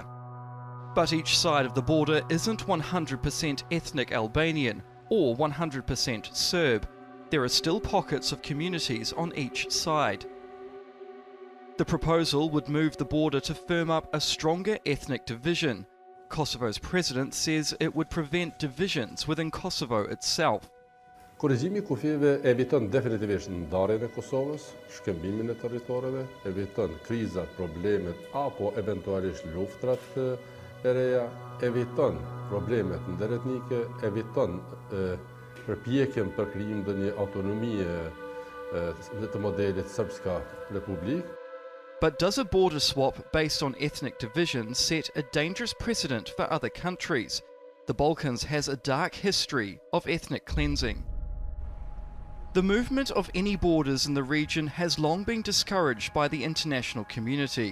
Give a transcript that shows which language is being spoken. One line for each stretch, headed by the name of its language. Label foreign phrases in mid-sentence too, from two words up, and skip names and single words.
English: But each side of the border isn't 100% ethnic Albanian or 100% Serb. There are still pockets of communities on each side. The proposal would move the border to firm up a stronger ethnic division. Kosovo's president says it would prevent divisions within Kosovo itself.
Albanian: Korrigjimi i kufive eviton definitivisht ndarjen e Kosovës, shkëmbimin e territoreve, eviton krizat, problemet apo eventualisht luftrat e reja, eviton problemet ndëretnike, eviton përpjekjen për krijim të një autonomie të modelit Srpska Republik.
English: But does a border swap based on ethnic division set a dangerous precedent for other countries? The Balkans has a dark history of ethnic cleansing. The movement of any borders in the region has long been discouraged by the international community.